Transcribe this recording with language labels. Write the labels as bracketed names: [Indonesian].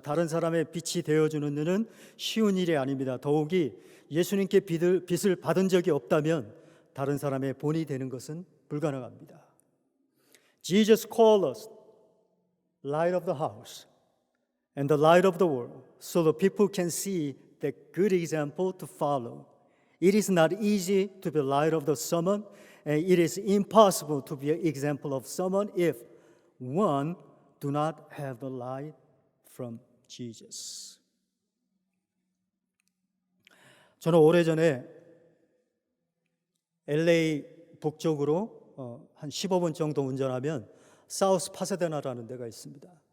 [Korean] 다른 사람의 빛이 되어주는 일은 쉬운 일이 아닙니다. 더욱이 예수님께 빛을 받은 적이 없다면 다른 사람의 본이 되는 것은 불가능합니다. [English] Jesus called us light of the house and the light of the world, so the people can see the good example to follow. It is not easy to be light of the someone, and it is impossible to be an example of someone if one do not have the light from Jesus. [Korean] 저는 오래전에 LA 북쪽으로 한 15분 정도 운전하면 사우스 파사데나라는 데가 있습니다.